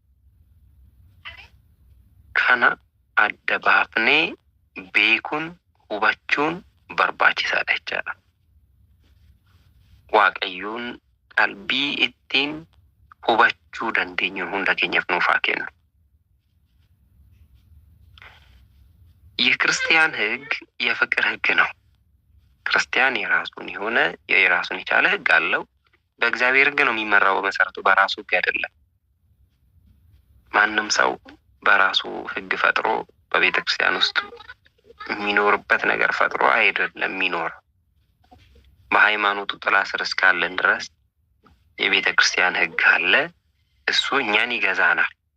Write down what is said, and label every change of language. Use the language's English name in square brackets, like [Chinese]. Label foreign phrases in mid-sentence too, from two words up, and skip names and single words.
[Oromo] Kana adda baafnee beekuun hubachuun barbaachisaadha jechaadha. Waaqayyoon qalbii ittiin hubachuu dandeenyu hunda keenyaaf nuuf haa kennu. [Amharic] የክርስቲያን ሕግ የፍቅር ሕግ ነው። ክርስቲያን የራሱን የሆነ የራሱን የቻለ ሕግ አለው። በእግዚአብሔር ሕግ ነው የሚመራው። በመሰረቱ በራሱ ሕግ አይደለም። ማንም ሰው በራሱ ሕግ ፈጥሮ በቤተ ክርስቲያን ውስጥ የሚኖርበት ነገር ፈጥሮ አይደለም የሚኖር። በሃይማኖቱ ጥላ ስር እስካለን ድረስ የቤተ ክርስቲያን ሕግ አለ። እሱ እኛን ይገዛናል።